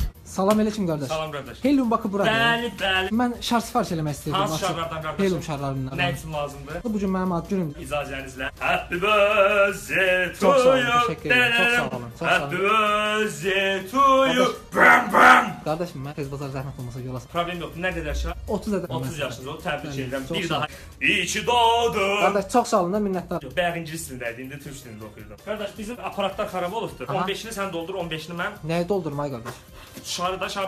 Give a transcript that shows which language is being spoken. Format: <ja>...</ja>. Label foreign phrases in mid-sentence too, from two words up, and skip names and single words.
<az>Salam aleyküm qardaş. Salam qardaş. Helium bakı buradır. Bəli. Mən şar sifariş eləmək istəyirdim. Hansı şarlardan qardaşım? Helium şarlarından. Nə üçün lazımdır? Bu gün mənim ad günümdür. İcazənizlə.</az> <en>Happy birthday to</en> <az>Çox sağ olun,</az> <en>you.</en> <az>təşəkkür edirəm. Çox sağ olun. Çox sağ</az> <en>Happy</en> <az>olun.</az> <en>birthday to you. Bam bam.</en> <az>Qardaşım mən tez bazar zəhmət olmasa yola sal. Problem yoxdur. Nə qədər şar? 30 ədə. 30 yaşınız oldu. Təbrik Bəli, edirəm. çox Bir sağ</az> <tr>daha. İyi ki doğdun.</tr> <az>Qardaş çox sağ olun da minnətdar. Bayaq ingilis dilində idi, indi türk dilində oxuyurdum. Qardaş bizim aparatlar xarab olubdur. Aha. 15-ini sən doldur, 15-ini mən. Nəyi doldurmay qardaş? Şarı da şar.</az>